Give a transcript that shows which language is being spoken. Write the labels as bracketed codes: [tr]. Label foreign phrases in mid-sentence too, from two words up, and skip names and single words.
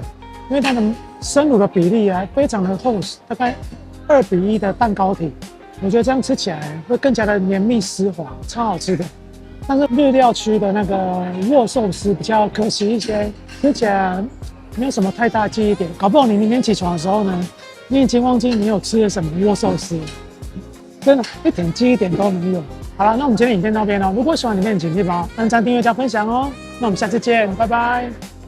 [zh] 因為它的生乳的比例啊非常的厚實，大概2:1的蛋糕體，我覺得這樣吃起來會更加的綿密絲滑，超好吃的。但是日料區的那個握壽司比較可惜一些，吃起來沒有什麼太大記憶點，搞不好你明天起床的時候呢，你已經忘記你有吃了什麼握壽司，真的一點記憶點都沒有。好了，那我們今天影片到這邊了，如果喜歡影片，請記得幫我按讚、訂閱、加分享哦。那我們下次見，拜拜。